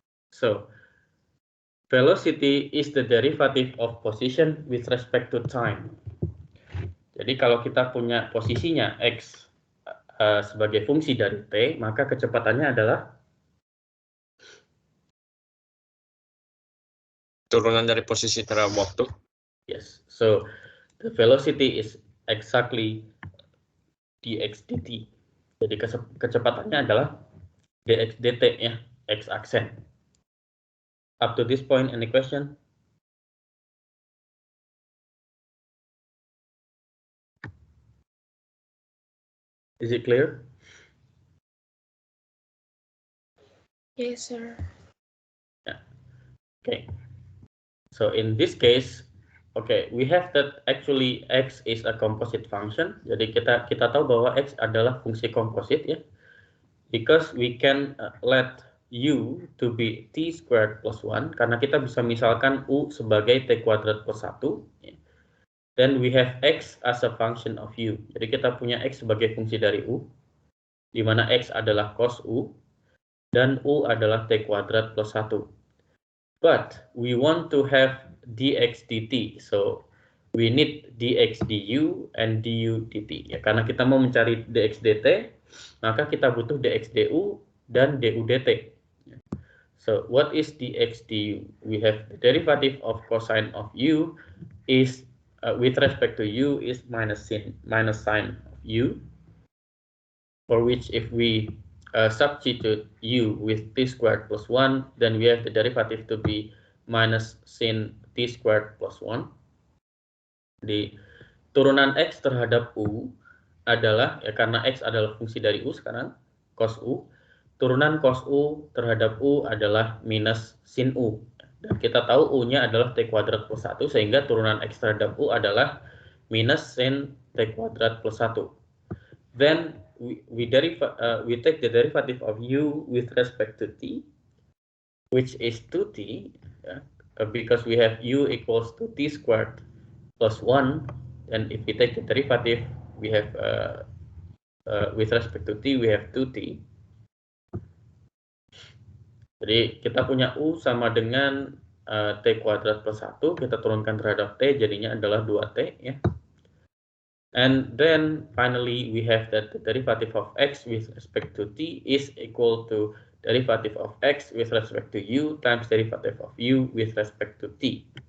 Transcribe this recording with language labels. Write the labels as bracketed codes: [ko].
[en] So, velocity is the derivative of position with respect to time. [id] Jadi kalau kita punya posisinya x sebagai fungsi dari t, maka kecepatannya adalah turunan dari posisi terhadap waktu. [en] Yes. So the velocity is exactly dx dt. [id] Jadi kecepatannya adalah dx dt ya, x aksen. [en] Up to this point, any question? Is it clear? Yes, sir. Yeah. Okay. So in this case, okay, we have that actually x is a composite function. [id] Jadi kita tahu bahwa x adalah fungsi komposit ya. [en] Because we can let u to be t squared plus 1 [id] karena kita bisa misalkan u sebagai t kuadrat plus 1. Ya. [en] Then we have x as a function of u. [id] Jadi kita punya x sebagai fungsi dari u, di mana x adalah cos u dan u adalah t kuadrat plus 1. [en] But we want to have dx dt, so we need dx du and du dt. [id] Ya, karena kita mau mencari dx dt, maka kita butuh dx du dan du dt. [en] So what is dx du? We have the derivative of cosine of u is with respect to u is minus sine of u, for which if we substitute u with t squared plus 1, then we have the derivative to be minus sin t squared plus 1. [id] Di turunan x terhadap u adalah, ya karena x adalah fungsi dari u sekarang, cos u, turunan cos u terhadap u adalah minus sin u. Dan kita tahu u-nya adalah t kuadrat plus 1, sehingga turunan x terhadap u adalah minus sin t kuadrat plus 1. [en] Then we take the derivative of u with respect to t, which is 2t. because we have u equals to t squared plus 1, and if we take the derivative, we have with respect to t, we have 2t. [id] Jadi kita punya u sama dengan t kuadrat plus 1, kita turunkan terhadap t, jadinya adalah 2t ya. [en] And then finally we have that the derivative of x with respect to t is equal to derivative of x with respect to u times derivative of u with respect to t.